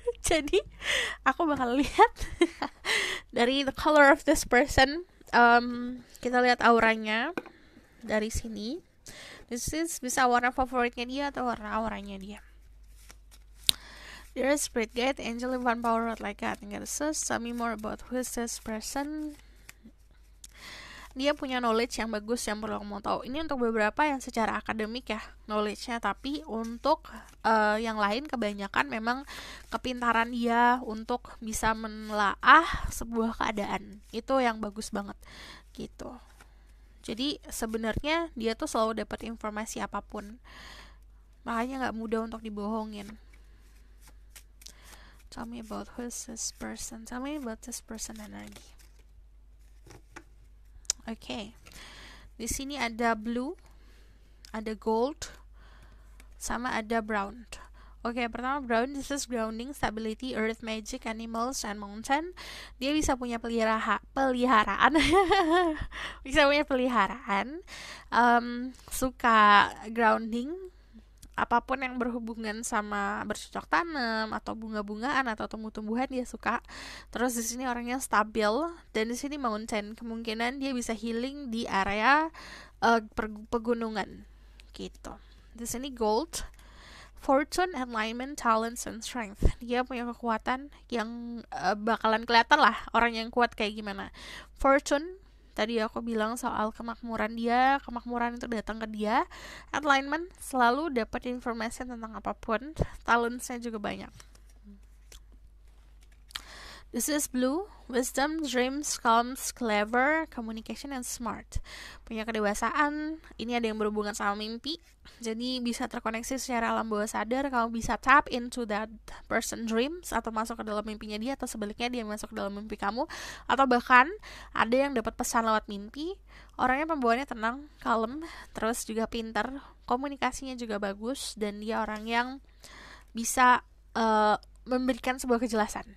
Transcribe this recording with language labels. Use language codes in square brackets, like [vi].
[id] Jadi aku bakal lihat dari [en] the color of this person. [id] Kita lihat auranya dari sini. [en] This is [id] bisa warna favoritnya dia atau warna auranya dia. [en] There is Spirit Guide, Angel Divine Power, like God and Goddesses. Tell me more about who is this person. [id] Dia punya knowledge yang bagus yang perlu kamu tahu. Ini untuk beberapa yang secara akademik ya knowledge-nya, tapi untuk yang lain kebanyakan memang kepintaran dia untuk bisa menelaah sebuah keadaan. Itu yang bagus banget gitu. Jadi sebenarnya dia tuh selalu dapat informasi apapun. Makanya gak mudah untuk dibohongin. [en] Tell me about who is this person. Tell me about this person energy. [id] Oke. Di sini ada blue, ada gold, sama ada brown. [en] Oke, pertama brown, this is grounding, stability, earth, magic, animals, and mountain. [id] Dia bisa punya peliharaan. Bisa punya peliharaan. Suka grounding. Apapun yang berhubungan sama bercocok tanam atau bunga-bungaan atau tumbuh-tumbuhan dia suka. Terus di sini orangnya stabil, dan di sini mountain, kemungkinan dia bisa healing di area pegunungan gitu. [en] Di sini gold, fortune, alignment, talents, and strength. [id] Dia punya kekuatan yang bakalan kelihatan lah orang yang kuat kayak gimana. Fortune, tadi aku bilang soal kemakmuran dia, kemakmuran itu datang ke dia. Alignment, selalu dapat informasi tentang apapun. Talentsnya juga banyak. [en] This is blue, wisdom, dreams, calms, clever, communication, and smart. [id] Punya kedewasaan, ini ada yang berhubungan sama mimpi. Jadi bisa terkoneksi secara alam bawah sadar, kamu bisa [en] tap into that person dreams, [id] atau masuk ke dalam mimpinya dia, atau sebaliknya dia masuk ke dalam mimpi kamu. Atau bahkan ada yang dapat pesan lewat mimpi. Orangnya pembawaannya tenang, kalem, terus juga pintar, komunikasinya juga bagus, dan dia orang yang bisa memberikan sebuah kejelasan.